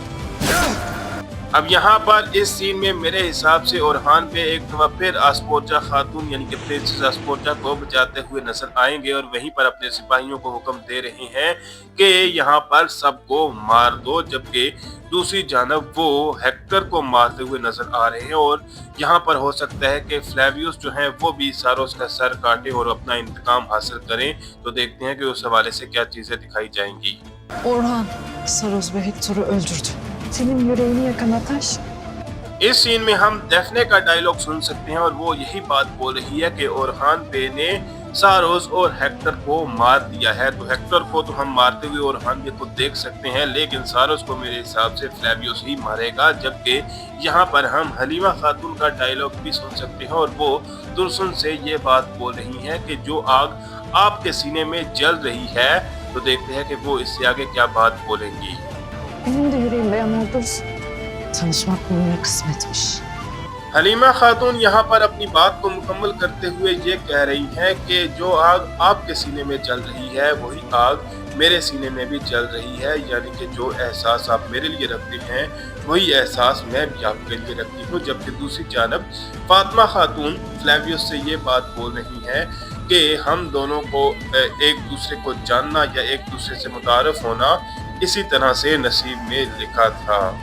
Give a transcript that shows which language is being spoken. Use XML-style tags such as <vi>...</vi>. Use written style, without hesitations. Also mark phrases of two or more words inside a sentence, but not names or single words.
<hi>अब यहाँ पर इस सीन में मेरे हिसाब से ओरहान पे एक दफा फिर आस्पोर्जा खातून यानी कि प्रिंसेस आस्पोर्जा को बचाते हुए नजर आएंगे और वहीं पर अपने सिपाहियों को हुक्म दे रहे हैं कि यहाँ पर सबको मार दो। जबकि दूसरी जानब वो हेक्टर को मारते हुए नजर आ रहे हैं और यहाँ पर हो सकता है कि फ्लेवियस जो है वो भी सारोस का सर काटे और अपना इंतकाम हासिल करें। तो देखते हैं कि उस हवाले से क्या चीजें दिखाई जाएंगी।</hi> <tr>Orhan, Saros ve Hector'u öldürdü. Senin yüreğini yakan Ataş.</tr> <hi>इस सीन में हम डेफने का डायलॉग सुन सकते हैं और वो यही बात बोल रही है कि ओरहान बे ने सारोस और हेक्टर को मार दिया है। तो हेक्टर को तो हम मारते हुए ओरहान बे को देख सकते हैं, लेकिन सारोस को मेरे हिसाब से फ्लेवियोस ही मारेगा। जबकि यहाँ पर हम हलीमा खातून का डायलॉग भी सुन सकते हैं और वो तुरसुन से ये बात बोल रही हैं कि जो आग आपके सीने में जल रही है। तो देखते हैं कि वो इससे आगे क्या बात बोलेंगी।</hi> <tr>Benim de yüreğim dayanıyor Dursun. Tanışmak bugüne kısmetmiş.</tr> <hi>हलीमा खातून यहाँ पर अपनी बात को मुकम्मल करते हुए ये कह रही हैं कि जो आग आपके सीने में जल रही है वही आग मेरे सीने में भी जल रही है, यानी कि जो एहसास आप मेरे लिए रखते हैं वही एहसास मैं भी आपके लिए रखती हूँ। जबकि दूसरी जानब फातिमा खातून फ्लेवियस से ये बात बोल रही हैं कि हम दोनों को एक दूसरे को जानना या एक दूसरे से मुतारफ होना इसी तरह से नसीब में लिखा था।</hi>